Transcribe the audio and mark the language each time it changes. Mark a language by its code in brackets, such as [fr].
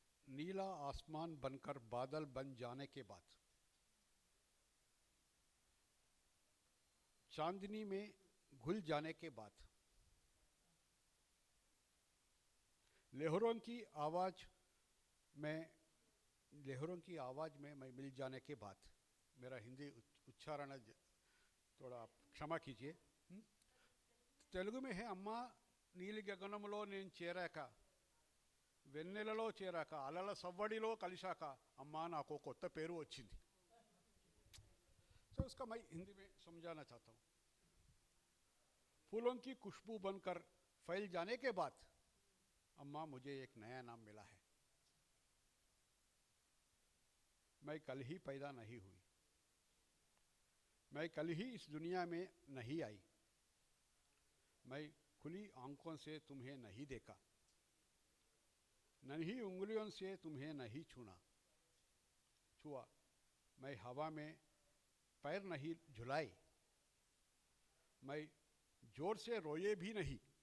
[hi] नीला आसमान बनकर बादल बन जाने के बाद, चांदनी में घुल जाने के बाद, लहरों की आवाज में मैं मिल जाने के बाद, मेरा हिंदी उच्चारण थोड़ा आप क्षमा कीजिए। तेलुगु में है, अम्मा [te] నీలి గగనంలో నేను చేరాక, వెన్నెలలో చేరాక, అలల సవ్వడిలో కలిశాక, అమ్మా నాకు కొత్త పేరు వచ్చింది। [hi] तो उसका मैं हिंदी में समझाना चाहता हूँ। फूलों की खुशबू बनकर फैल जाने के बाद, अम्मा मुझे एक नया नाम मिला है। मैं कल ही पैदा नहीं हुई, मैं कल ही इस दुनिया में नहीं आई, मैं खुली आंखों से तुम्हें नहीं देखा, नन्ही उंगलियों से तुम्हें नहीं छुआ, मैं हवा में पैर नहीं झुलाए, मैं जोर से रोए भी नहीं।